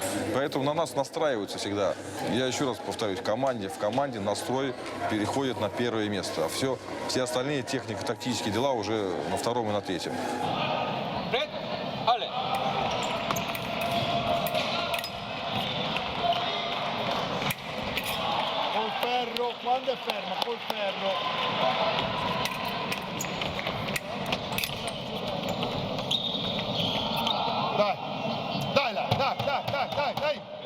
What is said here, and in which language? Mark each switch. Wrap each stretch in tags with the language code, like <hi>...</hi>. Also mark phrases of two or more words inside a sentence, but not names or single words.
<ru>Поэтому на нас настраиваются всегда. Я еще раз повторюсь, в команде настрой переходит на первое место, а все остальные технико-тактические дела уже на втором и на третьем.</ru> <it>Quando è fermo, col ferro. Dai, dai là, dai.</it>